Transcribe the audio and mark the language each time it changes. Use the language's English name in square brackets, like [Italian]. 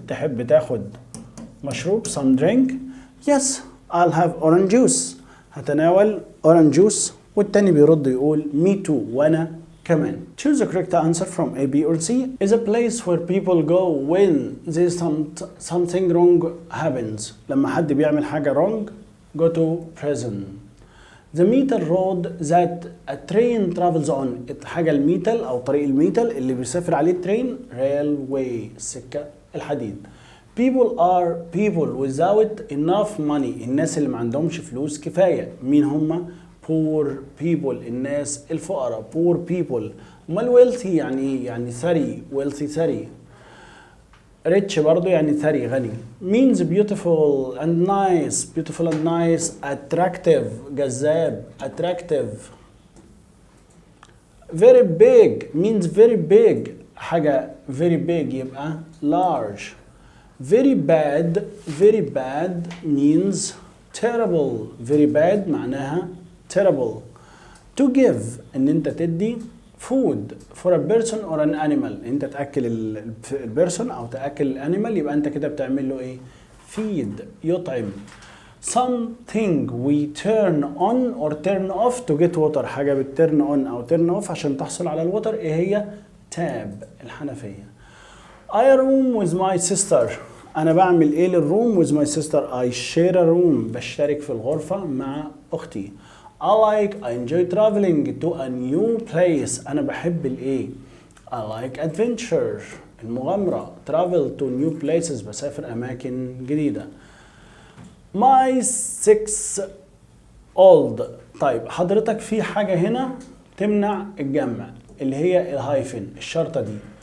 [Arabic] تحب تاخد مشروب [English] some drink. Yes, I'll have orange juice. [Arabic] هتناول [English] orange juice. [Arabic] والتاني بيرد يقول [English] me too [Arabic] وأنا كمان. [English] Choose the correct answer from A, B or C. Is a place where people go when there's something wrong happens. [Arabic] لما حد بيعمل حاجة wrong [English] go to prison. The metal road that a train travels on. [Arabic] الحاجة الميتال أو طريق الميتال اللي بيسافر عليه الترين railway السكة الحديد. [English] People without enough money. [Arabic] الناس اللي ما عندهمش فلوس كفاية. مين هم؟ [English] poor people [Arabic] الناس الفقراء. [English] poor people. [Arabic] امال wealthy يعني ايه؟ يعني ثري. wealthy ثري. rich برضو يعني ثري غني. [English] means beautiful and nice. [Arabic] attractive جذاب. [English] attractive. very big means very big. [Arabic] حاجة [English] very big [Arabic] يبقى [English] large. very bad means terrible. very bad [Arabic] معناها [English] terrible. to give [Arabic] ان انت تدي [English] food for a person or an animal. [Arabic] انت تأكل البيرسون او تأكل الانيمال يبقى انت كده بتعمل له ايه؟ feed يطعم. [English] something we turn on or turn off to get water. [Arabic] حاجة بتturn on او [English] turn off [Arabic] عشان تحصل على الوتر. ايه هي؟ تاب الحنفية. [English] I room with my sister. [Arabic] أنا بعمل إيه للروم [English] with my sister؟ I share a room. [Arabic] بشترك في الغرفة مع أختي. [English] I enjoy traveling to a new place. [Arabic] أنا بحب الإيه؟ [English] I like adventure. [Arabic] المغامرة. [English] Travel to new places. [Arabic] بسافر أماكن جديدة. [English] My 6 old. [Arabic] طيب حضرتك في حاجة هنا تمنع الجمع اللي هي الهايفن الشرطة دي.